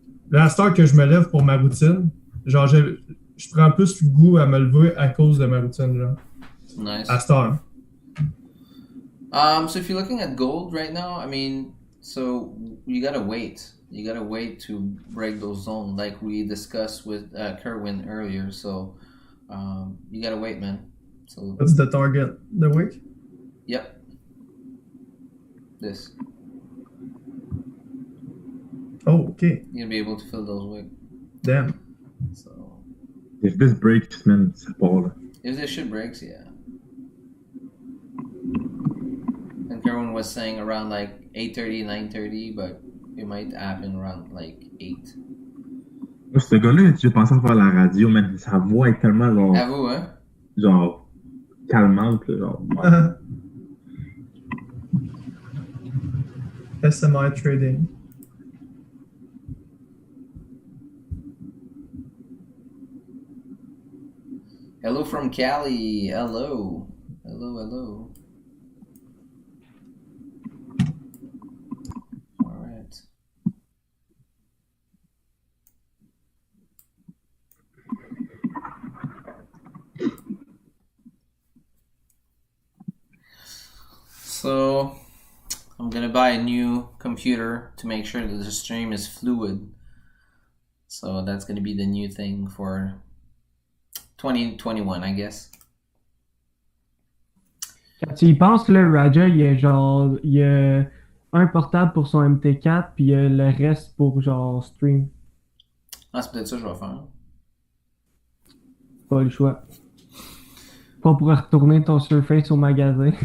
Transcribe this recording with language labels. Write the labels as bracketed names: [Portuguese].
[French] Là, à cette heure que je me lève pour ma routine, genre, je prends plus le goût à me lever à cause de ma routine, genre. [English] Nice. [French] À cette heure. [English] So if you're looking at gold right now, I mean, so you gotta wait. You gotta wait to break those zones, like we discussed with Kerwin earlier. So you gotta wait, man. So What's the target? The week? Yep. This. Oh, okay. You'll be able to fill those wicks. Damn. So If this breaks, man, [French] ça part, là. [English] if this shit breaks, yeah. And Kerwin was saying around like 8:30, 9:30, but it might happen around like 8. [French] Moi, ce gars-là, j'ai pensé à faire la radio, man. Sa voix est tellement, genre... À vous, hein? Genre... calmante, là, genre... [English] SMI trading. Hello from Cali. Hello. Hello, hello. All right. So, I'm gonna buy a new computer to make sure that the stream is fluid. So that's gonna be the new thing for 2021, I guess. [French] Quand tu y penses, là, Raja, il y a genre, il y a un portable pour son MT4, puis il y a le reste pour genre stream. Ah, c'est peut-être ça que je vais faire. Pas le choix. Pas pour retourner ton Surface au magasin.